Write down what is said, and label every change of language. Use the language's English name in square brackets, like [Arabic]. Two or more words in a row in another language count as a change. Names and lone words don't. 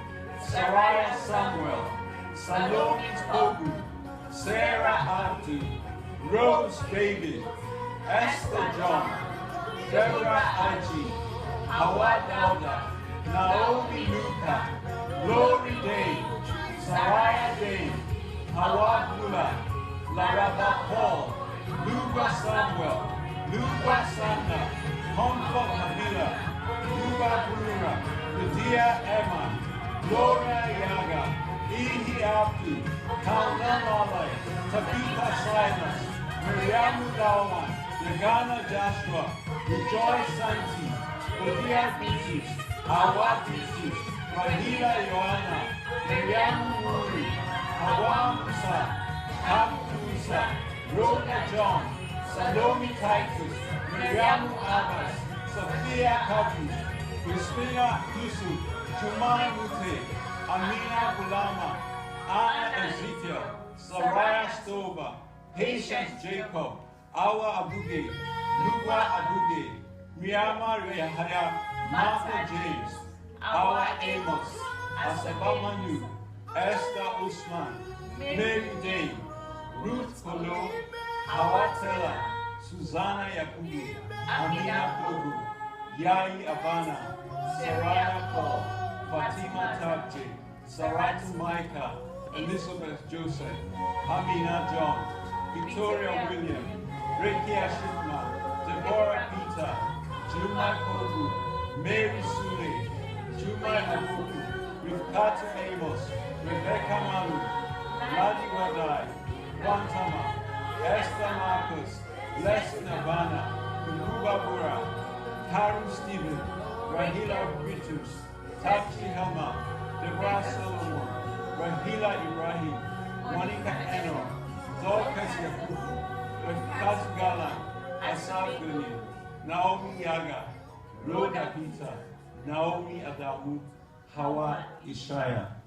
[English] Saraya Samuel, Salome Tobu, Sarah Abdu, Rose David, Esther John, Deborah Aji, Hawa Dowda, Naomi Luka, Glory Dave, Saraya Dave, Hawa Gula, Laraba Paul, Luba Samuel, Luba Sanda, Comfort Hamila, Luba Brura, Lydia Emma, Gloria Yaga, Ihi Abdu, Kalna Malay, Tabitha Silas, Miriamu Dalman, Yagana Joshua, Rejoice Santi, Lydia Bitus, Hawa Bitus, Rahila Joanna, Miriamu Muri, Hawa Musa, Hamu Musa, Rhoda John, Salome Titus, Miriamu Abbas, Sophia Kabu, Christina Yusuf, Chumai Mute, Amina Bulama, Anna Ezekiel, Saraya Stoba, Patience Jacob, Awa Abuge, Lugwa Abuge, Miyama Rehaya, Martha James, Awa Amos, Asaba Manu, Esther Usman, Mary Dane, Ruth Kolo, Hawa Tella, Susanna Yakubu, Amina Kogu, Yai Abana, Saraya Paul, Fatima Tabje, Saratu Micah, Elizabeth Joseph, Amina John, Victoria William, Ricky Ashitma, Deborah Peter, Juma Kogu, Mary Sule, Juma Abuku, Rifkatu Amos, Rebecca Malu, Ladi Wadai, Wantama, Esther Marcus, Les Navana, Kuruba Bura, Karu Stephen, Rahila Britus, Tapsi Helma, Deborah Solomon, Rahila Ibrahim, Monica Eno, Dorcas Yakubu, Refikat Galan, Asaf Guni, Naomi Yaga, Rhoda Peter, Naomi Adamu, Hawa Ishaya.